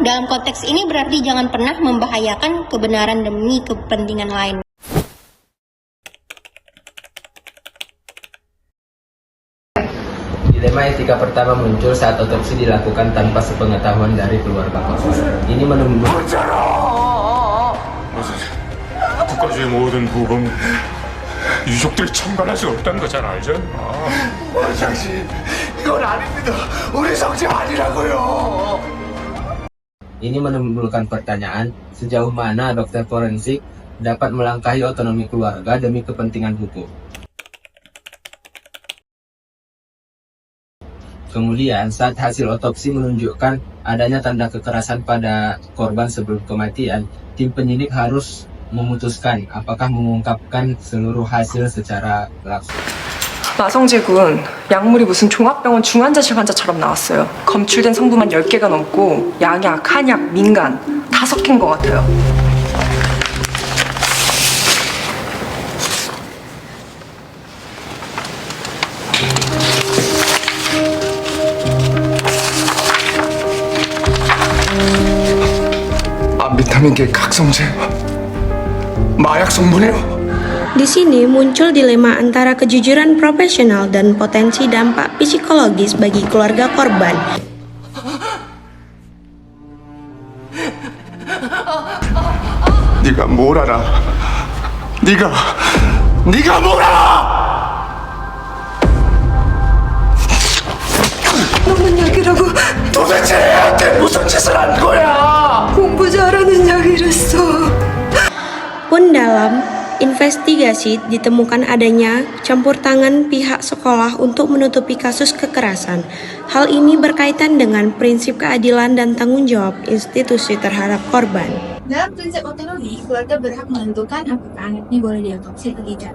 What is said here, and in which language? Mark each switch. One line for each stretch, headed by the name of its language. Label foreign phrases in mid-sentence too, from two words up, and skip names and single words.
Indonesian: Dalam konteks ini berarti jangan pernah membahayakan kebenaran demi kepentingan lain. Dilema etika pertama muncul saat otopsi dilakukan tanpa sepengetahuan dari keluarga korban. Ini menunjukkan
Korean: 국가주의 모든 부검 유족들이 참관할 수 없다는 거 잘 알잖아. 원장씨, 이건 아닙니다. 우리 성지 아니라고요.
Indonesian: Ini menimbulkan pertanyaan sejauh mana dokter forensik dapat melangkahi otonomi keluarga demi kepentingan hukum. Kemudian, saat hasil otopsi menunjukkan adanya tanda kekerasan pada korban sebelum kematian, tim penyidik harus memutuskan apakah mengungkapkan seluruh hasil secara langsung.
Korean: 나성재 군, 약물이 무슨 종합병원 중환자실 환자처럼 나왔어요. 검출된 성분만 10개가 넘고 양약, 한약, 민간 다 섞인 것 같아요. 비타민 K 각성제, 마약 성분이요.
Indonesian: Di sini muncul dilema antara kejujuran profesional dan potensi dampak psikologis bagi keluarga korban.
Korean: 네가 뭘 알아? 네가 뭘 알아? 너무 약이라고. 도대체 애한테 무슨 짓을 한 거야? 공부 잘하는 약이랬어.
Indonesian: Pun dalam investigasi ditemukan adanya campur tangan pihak sekolah untuk menutupi kasus kekerasan. Hal ini berkaitan dengan prinsip keadilan dan tanggung jawab institusi terhadap korban. Dalam prinsip otonomi, keluarga berhak menentukan apakah anaknya boleh diotopsi atau tidak.